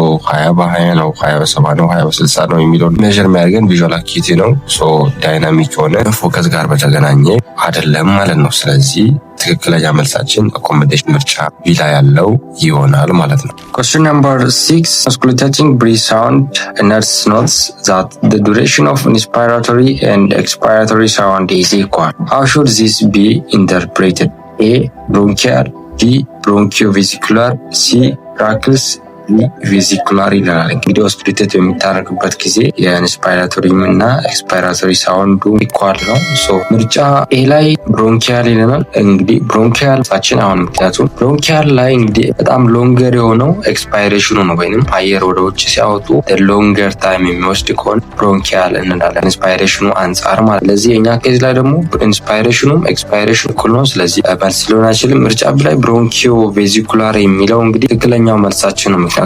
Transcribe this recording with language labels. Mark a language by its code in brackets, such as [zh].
[am] 20 በ20 ነው 20 በ70 ነው 20 በ60 ነው የሚለውን ሜጀር የሚያደርገን ቪዥዋል አኪዩቲ ነው። ዳይናሚክ የሆነ ፎከስ ጋር በተገናኘ አይደለም ማለት ነው። ስለዚህ ትክክለኛ መልሳችን አኮሞዴሽን ምርጫ ቢ ላይ ያለው ይሆናል ማለት ነው። [en] Question number 6. Auscultating breath sound, a nurse notes that the duration of inspiratory and expiratory sound is equal. How should this be interpreted? A. Bronchial. B. Bronchiovesicular. C. Trachea. [am] ቬዚኩላር ይላል። እንግዲህ ሆስፒታል በሚታረግበት ጊዜ የኢንስፓይራቶሪም እና ኤክስፓይራቶሪ ሳውንዱ ኢኳል ነው። ምርጫ ኤ ላይ ብሮንኪያል ይለናል። እንግዲህ ብሮንኪያል ሳችን አሁን ምክንያቱም ብሮንኪያል ላይ እንግዲህ በጣም ሎንገር የሆነው ኤክስፓይሬሽኑ ነው ወይንም አየር ወደ ውጭ ሲያወጡ ሎንገር ታይም የሚወስድ ከሆነ ብሮንኪያል እንላለን ኢንስፓይሬሽኑ አንጻር ማለት። ለዚህ የኛ ኬዝ ላይ ደግሞ ኢንስፓይሬሽኑም ኤክስፓይሬሽኑ እኩል ነው። ስለዚህ መልስ ሊሆን አይችልም። ምርጫ ቢ ላይ ብሮንኪዮ ቬዚኩላር የሚለው እንግዲህ ትክክለኛው መልሳችን ነው።